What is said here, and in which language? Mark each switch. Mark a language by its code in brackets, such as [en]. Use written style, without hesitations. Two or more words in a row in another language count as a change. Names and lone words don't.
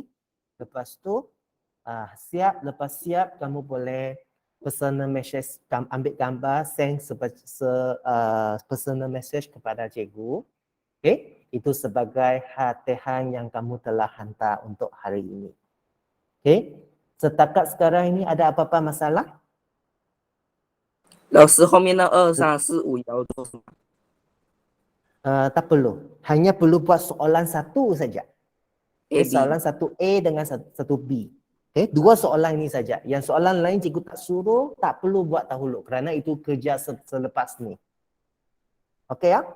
[ms] Lepas tu lepas siap kamu boleh [en] personal message, [ms] ambil gambar, [en] send personal message [ms] kepada cikgu. Okay? Itu sebagai latihan yang kamu telah hantar untuk hari ini. Okay? Setakat sekarang ini ada apa-apa masalah? [zh] 老师后面的2、3、4、5要做什么？ [ms] Tak perlu. Hanya perlu buat soalan 1 saja. Okay, A, B. soalan 1A dengan 1B. Okay, 2 soalan ini saja. Yang soalan lain cikgu tak suruh, tak perlu buat dahulu kerana itu kerja selepas ni. Okey ya?